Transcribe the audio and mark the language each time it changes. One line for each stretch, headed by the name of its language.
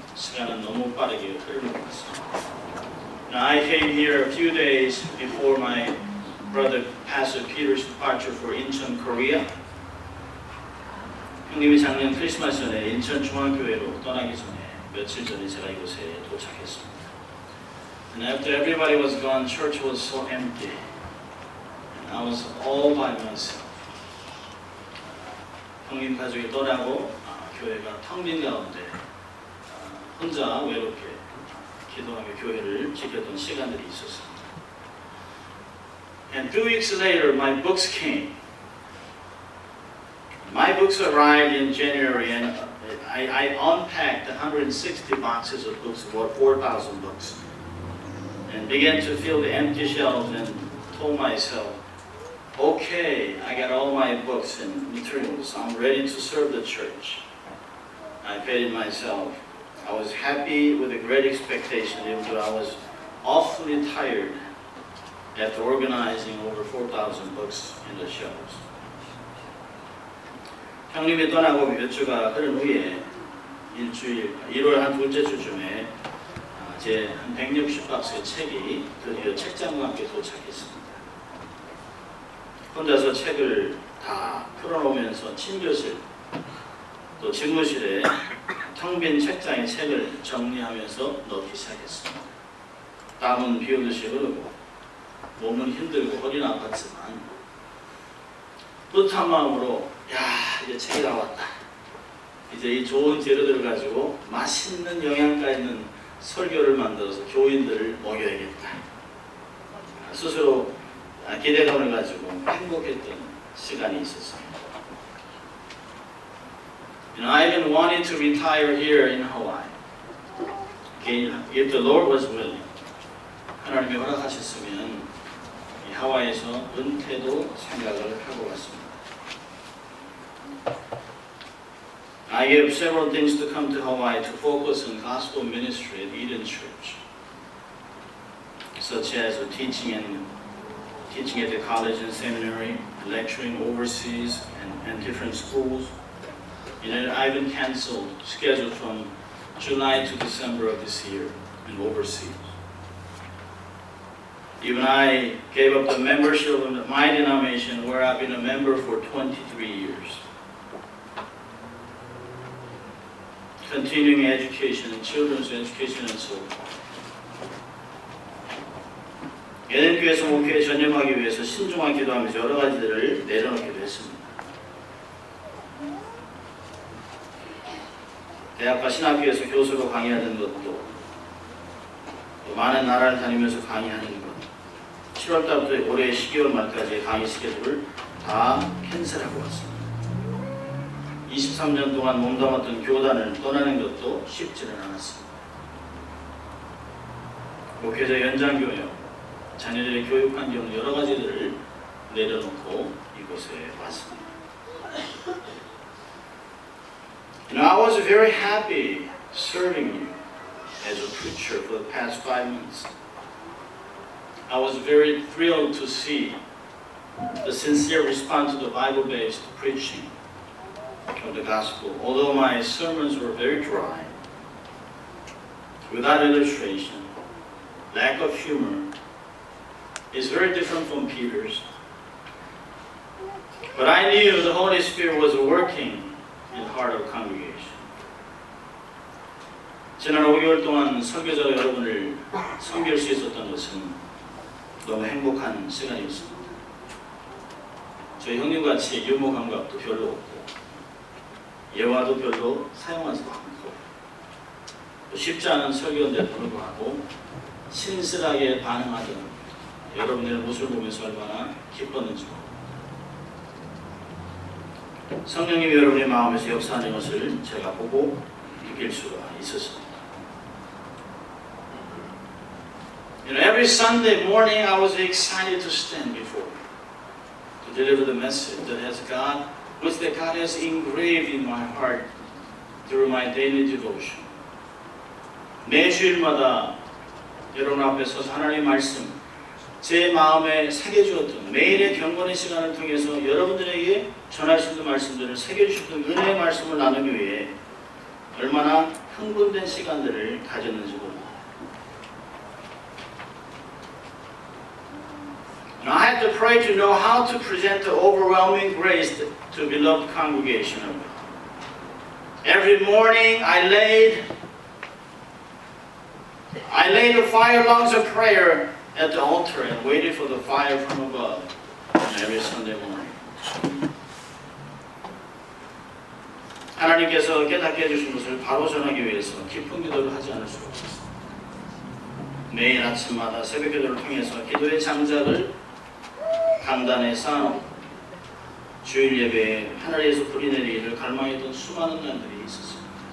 Korean: 시간은 너무 빠르게 흐르는 것 같습니다.
English: I came here a few days before my brother Pastor Peter's departure for Incheon, Korea.
Korean: 형님이 작년 크리스마스 전에 인천 중앙교회로 떠나기 전에 며칠 전에 제가 이곳에 도착했습니다.
English: And after everybody was gone, church was so empty. And I was all by myself.
Korean: 형님 가족이 떠나고 교회가 텅 빈 가운데 혼자 외롭게 기도하며 교회를 지켰던 시간들이 있었습니다.
English: And 2 weeks later, my books came. My books arrived in January, and I unpacked 160 boxes of books, about 4,000 books, and began to fill the empty shelves and told myself, okay, I got all my books and materials. I'm ready to serve the church. I fed myself. I was happy with a great expectation, even though I was awfully tired after organizing over 4,000 books in the shelves.
Korean: 형님이 떠나고 몇 주가 흐른 후에 일주일, 1월 한 둘째 주쯤에 제 한 160박스의 책이 드디어 책장과 함께 도착했습니다. 혼자서 책을 다 풀어놓으면서 침교실 또 집무실에 텅 빈 책장에 책을 정리하면서 넣기 시작했습니다. 땀은 비오듯이 흐르고 몸은 힘들고 허리는 아팠지만 뿌듯한 마음으로 이제 책이 나왔다. 이제 이 좋은 재료들을 가지고 맛있는 영양가 있는 설교를 만들어서 교인들을 먹여야겠다. 스스로 기대감을 가지고 행복했던 시간이 있었습니다.
English: I've been wanting to retire here in Hawaii. If the Lord was willing,
Korean: 하나님이 허락하셨으면 이 하와이에서 은퇴도 생각을 하고 왔습니다.
English: I gave several things to come to Hawaii to focus on gospel ministry at Eden Church, such as teaching at the college and seminary, lecturing overseas and different schools. I've been canceled, scheduled from July to December of this year and overseas. Even I gave up the membership of my denomination where I've been a member for 23 years. Continuing education and children's education and so on.
Korean: 예den교회에서 목회에 전념하기 위해서 신중하게 기도하면서 여러 가지들을 내려놓기도 했습니다. 대학과 신학교에서 교수로 강의하는 것도 많은 나라를 다니면서 강의하는 것 7월 달부터 올해 12월 말까지의 강의 스케줄을 다 캔슬하고 왔습니다. 23년 동안 몸담았던 교단을 떠나는 것도 쉽지는 않았습니다. 목회자 연장교육, 자녀들의 교육 환경 여러 가지들을 내려놓고 이곳에 왔습니다.
English: I was very happy serving you as a preacher for the past 5 months. I was very thrilled to see the sincere response to the Bible-based preaching of the gospel. Although my sermons were very dry, without illustration, lack of humor, is very different from Peter's. But I knew the Holy Spirit was working in the heart of the congregation.
Korean: 지난 5개월 동안 설교자 여러분을 섬길 수 있었던 것은 너무 행복한 시간이었습니다. 저희 형님같이 유머 감각도 별로 없고 예화도 별로 사용하지도 않고 쉽지 않은 설교인데도 불구하고 신실하게 반응하던 여러분의 모습을 보면서 얼마나 기뻤는지 성령님이 여러분의 마음에서 역사하는 것을 제가 보고 느낄 수가 있었습니다.
English: Every Sunday morning I was excited to stand before you, to deliver the message that God has engraved in my heart through my daily devotion.
Korean: 매 주일마다 여러분 앞에 서서 하나님의 말씀 제 마음에 새겨주었던 매일의 경건의 시간을 통해서 여러분들에게 전할 수 있는 말씀들을 새겨주셨던 은혜의 말씀을 나누기 위해 얼마나 흥분된 시간들을 가졌는지 모릅니다.
English: And I had to pray to know how to present the overwhelming grace to beloved congregation of God. Every morning I laid the fire lungs of prayer at the altar and waited for the fire from above every Sunday morning.
Korean: 하나님께서 깨닫게 해주신 것을 바로 전하기 위해서 깊은 기도를 하지 않을 수가 없었습니다. 매일 아침마다 새벽 기도를 통해서 기도의 장작을 강단에 쌓아놓고 주일 예배에 하늘에서 불이 내리기를 갈망했던 수많은 날들이 있었습니다.